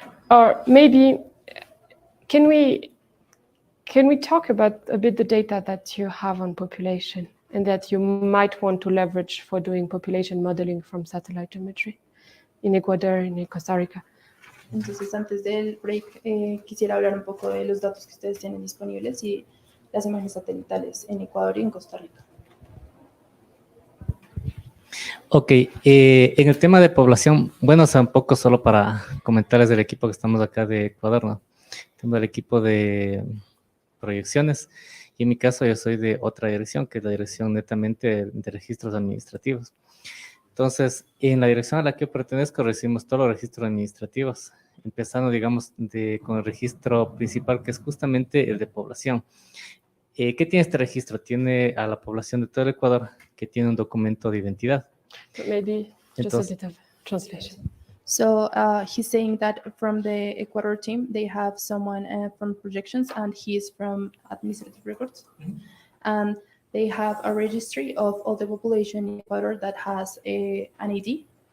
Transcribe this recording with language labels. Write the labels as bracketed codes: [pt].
[en] Or maybe can we talk about a bit the data that you have on population and that you might want to leverage for doing population modeling from satellite imagery in Ecuador and in Costa Rica? [es] Entonces, antes del break, quisiera hablar un poco de los datos que ustedes tienen disponibles y las imágenes satelitales en Ecuador y en Costa Rica. Ok, en el tema de población, bueno, o sea, un poco solo para comentarles del equipo que estamos acá de Ecuador, ¿no? Tengo el equipo de proyecciones y en mi caso yo soy de otra dirección, que es la dirección netamente de registros administrativos. Entonces, en la dirección a la que yo pertenezco recibimos todos los registros administrativos, empezando, digamos, con el registro principal, que es justamente el de población. ¿Qué tiene este registro? Tiene a la población de todo el Ecuador, que tiene un documento de identidad. [en] But maybe just a bit of translation. So he's saying that from the Ecuador team, they have someone from projections and he's from administrative records. And they have a registry of all the population in Ecuador that has an ID.